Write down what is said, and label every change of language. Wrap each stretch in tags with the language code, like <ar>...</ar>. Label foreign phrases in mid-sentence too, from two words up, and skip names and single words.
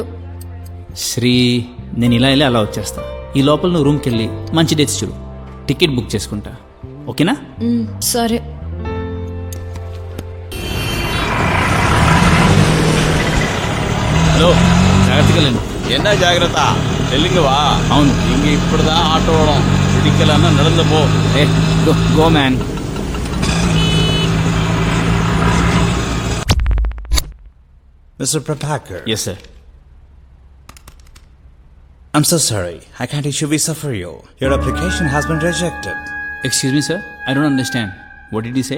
<te>శ్రీ, నేను ఇలా వెళ్ళి అలా వచ్చేస్తా. ఈ లోపల నువ్వు రూమ్కి వెళ్ళి మంచి డేట్స్ చూడు,</te> <en>ticket book</en> <te>చేసుకుంటా. ఓకేనా? సరే. హలో, జాగ్రత్తగా లేను.</te> <ta>என்ன ஜாகிரதா டெல்லிங்க வா.</ta> <te>అవును,</te> <ta>இங்க இப்படிதான் ஆட்டோ ஓடும். பிடிக்கலன்னா நடந்து போ.</ta> <en>Hey go man. Mr. Prabhakar. Yes, sir. I'm so sorry. I can't issue visa for you. Your application has been rejected. Excuse me, sir. I don't understand. What did you say?</en>